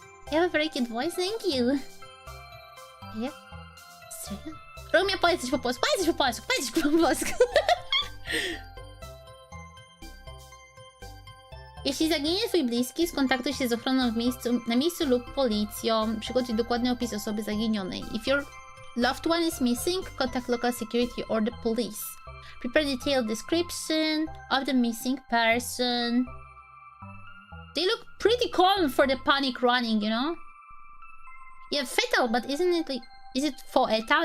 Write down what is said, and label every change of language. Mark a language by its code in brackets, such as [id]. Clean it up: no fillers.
[en] You have a very cute voice, thank you. Yeah. [pl] Romeo, powiedz coś po polsku, powiedz coś po polsku, powiedz coś po polsku. Jeśli zaginie twój bliski, skontaktuj się z ochroną na miejscu lub policją. Przygotuj dokładny opis osoby zaginionej. [en] If your loved one is missing, contact local security or the police. Prepare detailed description of the missing person. They look pretty calm for the panic running, you know? Yeah, fatal, but isn't it like... Is it foetal?